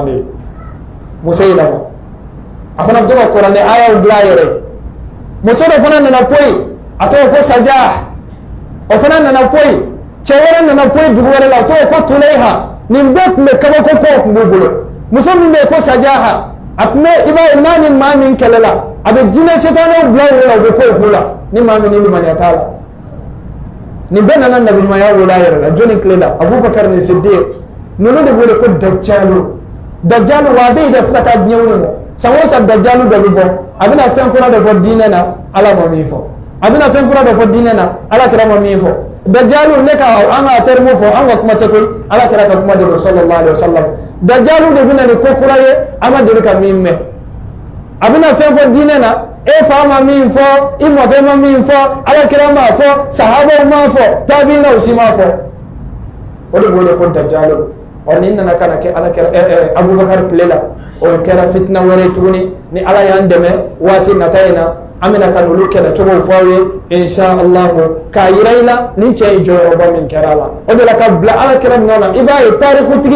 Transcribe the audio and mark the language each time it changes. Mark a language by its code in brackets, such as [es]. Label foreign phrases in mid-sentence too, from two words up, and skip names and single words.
[bm] de ye Musailama a fana bɛ to ka kuranɛ ayaw dilan a yɛrɛ ye muso dɔ fana nana poyi a tɔgɔ ko Sajah o fana nana poyi cɛ wɛrɛ nana poyi dugu wɛrɛ la o tɔgɔ ko Tulaiha nin bɛɛ tun bɛ kabako kow tun b'u bolo muso min bɛ yen ko Sajah a tun bɛ i b'a ye n'a ni maa min kɛlɛ la a bɛ jinɛ setanɛw bila o la u bɛ kow k'u la ni maa min ni limaniya t'a la nin bɛɛ nana nabiɲumanya wele a yɛrɛ la jɔnni tile la Abubakar ni Siddiq ninnu de wele ko Dajjalu wa a bɛ yen dɛ fo ka taa diɲɛ wuli mɔ san o san Dajjalu dɔ bɛ bɔ a bɛna fɛn kura dɔ fɔ diinɛ na Ala ma min fɔ a bɛna fɛn kura dɔ fɔ diinɛ na Alakira ma min fɔ Dajjalu ne ka an ka terme fɔ an ka kuma tɛ koyi Alakira ka kuma de don [ar] صلى الله عليه وسلم [bm] Dajjalu de bɛna ni ko kura ye an ma deli ka min mɛn a bɛna fɛn fɔ diinɛ na e fa ma min fɔ i mɔkɛ ma min fɔ Alakira ma fɔ sahabaw ma fɔ tabiinaw si ma fɔ o de wele ko Dajjalu ɔ nin nana ka na kɛ Alakira Abubakar tile la o kɛra fitina wɛrɛ tuguni ni Ala y'an dɛmɛ waati nata in na an bɛna ka n'olu kɛlɛcogow fɔ aw ye [ar] إن شاء الله [bm] k'a yira i la nin cɛ ye jɔyɔrɔba min kɛra a la o de la ka bila Alakira nɔ na i b'a ye tarikutigi